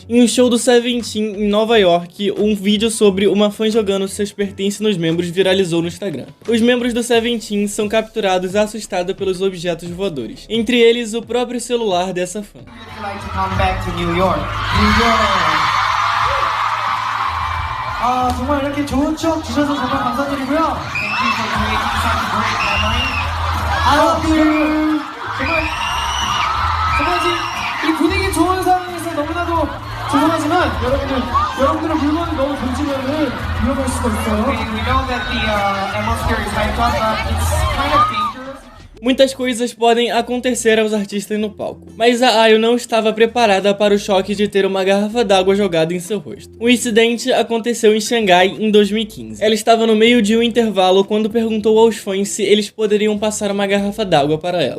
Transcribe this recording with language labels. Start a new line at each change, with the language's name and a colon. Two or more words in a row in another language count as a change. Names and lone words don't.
Portuguese: Em um show do Seventeen em Nova York, um vídeo sobre uma fã jogando seus pertences nos membros viralizou no Instagram. Os membros do Seventeen são capturados assustados pelos objetos voadores, entre eles o próprio celular dessa fã.
Korean: 정말 이렇게 좋은 추억 주셔서 정말 감사드리고요. 정말 이 분위기 좋은 상황에서 너무나도 죄송하지만 여러분들의 물건을 너무 던지면은 위험할 수가 있어요.
English: We know that the atmosphere is hyped up, but it's kind of dangerous.
Portuguese: Muitas coisas podem acontecer aos artistas no palco, mas a IU não estava preparada para o choque de ter uma garrafa d'água jogada em seu rosto. O incidente aconteceu em Xangai em 2015. Ela estava no meio de um intervalo quando perguntou aos fãs se eles poderiam passar uma garrafa d'água para ela.